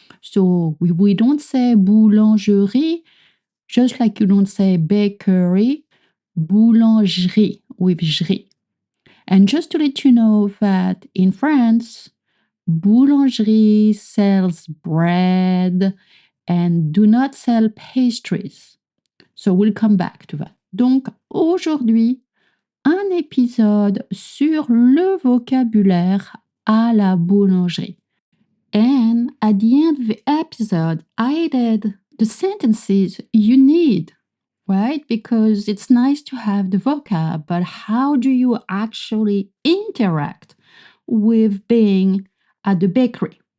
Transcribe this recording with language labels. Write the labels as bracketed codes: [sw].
[en] So we don't say boulangerie, just like you don't say bakery, boulangerie with jri. And just to let you know that in France, boulangerie sells bread and do not sell pastries. So we'll come back to that. [fr] Donc aujourd'hui, un épisode sur le vocabulaire à la boulangerie. [en] And at the end of the episode, I added the sentences you need, right? Because it's nice to have the vocab, but how do you actually interact with being at the bakery?